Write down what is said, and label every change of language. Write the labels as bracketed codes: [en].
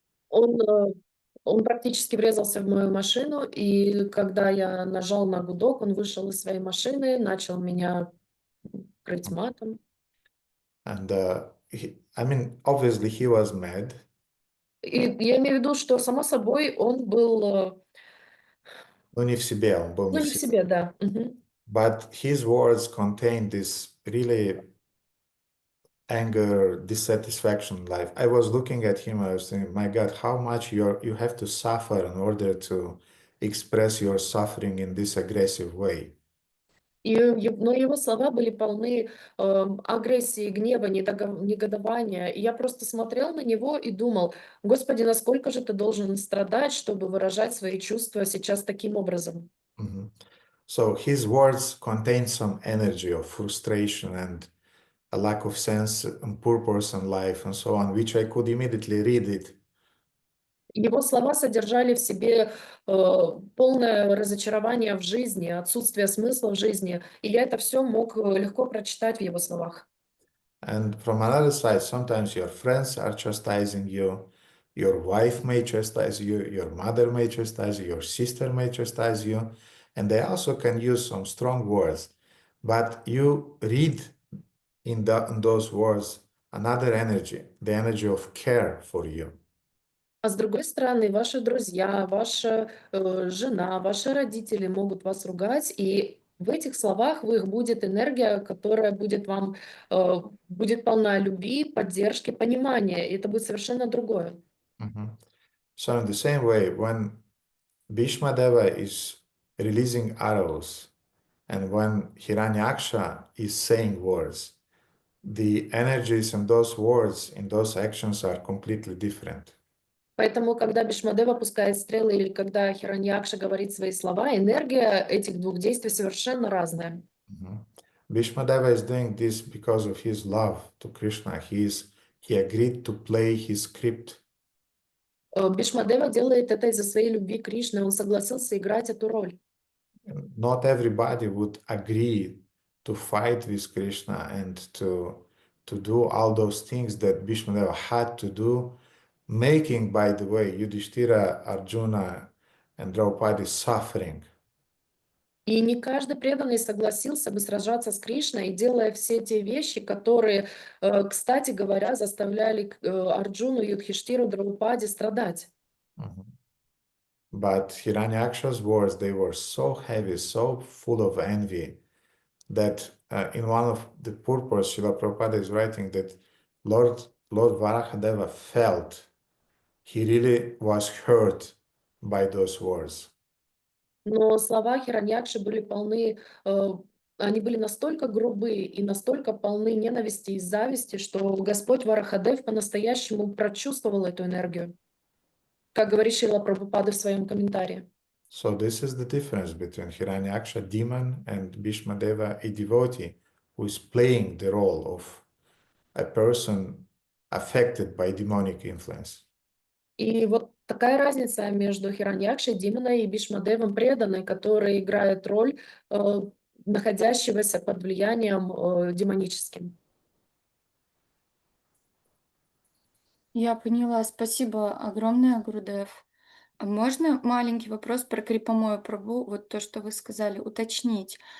[ru] Он практически врезался в мою машину, и когда я нажал на гудок, он вышел из своей машины, начал меня крыть матом. [en] And I mean, obviously he was mad. [ru] И я имею в виду, что, само собой, он был, Ну, не в себе, он был ну, не в себе, да. Мгм. [en] But his words contained this really anger, dissatisfaction in life. I was looking at him, I was thinking, my God, how much you have to suffer in order to express your suffering in this aggressive way. [ru] Но его слова были полны агрессии, гнева, негодования. И я просто смотрел на него и думал: Господи, насколько же ты должен страдать, чтобы выражать свои чувства сейчас таким образом? Mhm. [en] So his words contain some energy of frustration and a lack of sense and purpose in life and so on, which I could immediately read it. [ru] Его слова содержали в себе полное разочарование в жизни, отсутствие смысла в жизни, и я это все мог легко прочитать в его словах. [en] And from another side, sometimes your friends are chastising you, your wife may chastise you, your mother may chastise you, your sister may chastise you, and they also can use some strong words. But you read in those words another energy, the energy of care for you. [ru] А с другой стороны, ваши друзья, ваша жена, ваши родители могут вас ругать, и в этих словах в их будет энергия, которая будет вам, будет полна любви, поддержки, понимания, и это будет совершенно другое. Mhm. [en] So in the same way, when Bhīṣmadeva is releasing arrows and when Hiranyaksha is saying words, the energies in those words, in those actions are completely different. [ru] Поэтому, когда Бхишмадева пускает стрелы или когда Хираньякша говорит свои слова, энергия этих двух действий совершенно разная. [en] Bhīṣmadeva is doing this because of his love to Krishna. He agreed to play his script. [ru] Бхишмадева делает это из-за своей любви к Кришне, он согласился играть эту роль. [en] Not everybody would agree to fight with Krishna and to do all those things that Bhīṣmadeva had to do, making, by the way, Yudhishthira, Arjuna, and Draupadi suffering. [ru] И не каждый преданный согласился бы сражаться с Кришной, делая все те вещи, которые, кстати говоря, заставляли Арджуну, Юдхиштиру, Драупади страдать. [en] But Hiranyaksha's words, they were so heavy, so full of envy, that in one of the purpose, Srila Prabhupada is writing that Lord Varahadeva felt, he really was hurt by those words. [ru] Но слова Хираньякши были полны, они были настолько грубые и настолько полны ненависти и зависти, что Господь Варахадев по-настоящему прочувствовал эту энергию, как говорит Шрила Прабхупада в своем комментарии. [en] So this is the difference between Hiranyaksha, demon, and Bhīṣmadeva, a devotee, who is playing the role of a person affected by demonic influence. [ru] И вот такая разница между Хираньякшей, Диманой и Бхишмадевом преданной, который играет роль находящегося под влиянием демоническим. Я поняла. Спасибо огромное, Гурудев. А можно маленький вопрос про Крипамою Прабху, вот то, что вы сказали, уточнить?